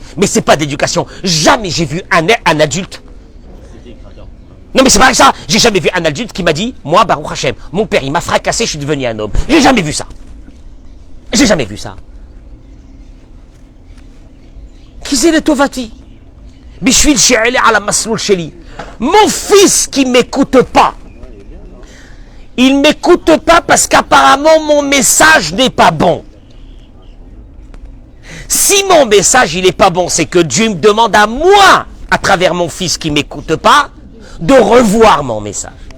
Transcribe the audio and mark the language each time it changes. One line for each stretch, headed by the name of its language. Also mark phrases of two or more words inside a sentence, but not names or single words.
French: Mais c'est pas d'éducation. Jamais j'ai vu un adulte. Non mais c'est pas ça. J'ai jamais vu un adulte qui m'a dit, moi
Hebrew: ברוך השם,
French: mon père il m'a fracassé, je suis devenu un homme. J'ai jamais vu ça. Qui c'est le Tovati?
Hebrew: בשביל שאעלה על המסלול שלי.
French: Mon fils qui m'écoute pas. Il m'écoute pas parce qu'apparemment mon message n'est pas bon. Si mon message il est pas bon, c'est que Dieu me demande à moi, à travers mon fils qui m'écoute pas, de revoir mon message.